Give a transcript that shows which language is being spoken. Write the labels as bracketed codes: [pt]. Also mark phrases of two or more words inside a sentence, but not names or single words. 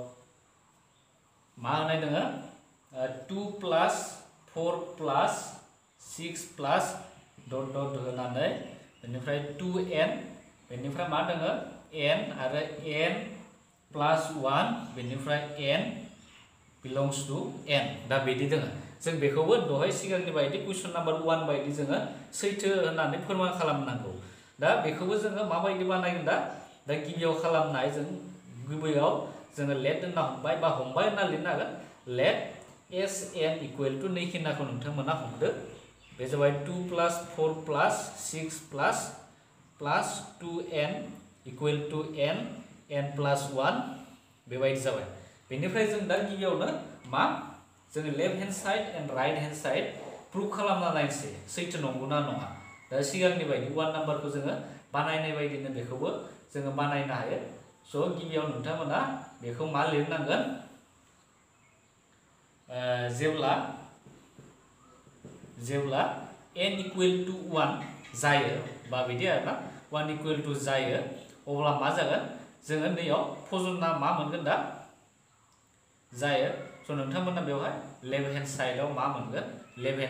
[brx] मा होनाय दङ [en] 2 plus 4 plus 6 plus dot dot [brx] होनानै बेनिफ्राय 2n बेनिफ्राय मा दङ n आरो [en] n plus 1 [brx] बेनिफ्राय [en] n belongs to n [brx] दा बिदि दङ जों बेखौबो दहाय सिगांनि बायदि [en] question number 1 [brx] बायदि जोङो सैथो होननानै फोरमान खालामनांगौ दा बेखौबो जोङो माबायदि बानायगोन दा गिबियाव खालामनाय जों गुबैयाव जोङो लेट होनना हमबाय होनना लिरनो हागोन [en] let Sn equal to [brx] नै खिनाखौ नोंथांमोना हमदो बे जाबाय [en] 2 plus 4 plus 6 plus 2n equal to n plus 1 [brx] बेबायदि जाबाय बेनिफ्राय जों दा गिबियावनो मा जों [en] left hand side and right hand side proof [brx] खालामना नायनोसै सैथो नंगौना नङा दा सिगांनि बायदि 1 नम्बरखौ जोङो बानायनाय बायदिनो बेखौबो जोङो बानायनो हायो सो गिबियाव नोंथांमोना बेखौ मा लिरनांगोन जेब्ला [en] n equal to 1 [brx] जायो बा बिदि आरोना [en] 1 equal to [brx] जायो अब्ला मा जागोन जोङो नैयाव फजनना मा मोनगोन दा जायो स नोंथांमोना बेवहाय [en] left hand side [brx] मा मोनगोन [en] left hand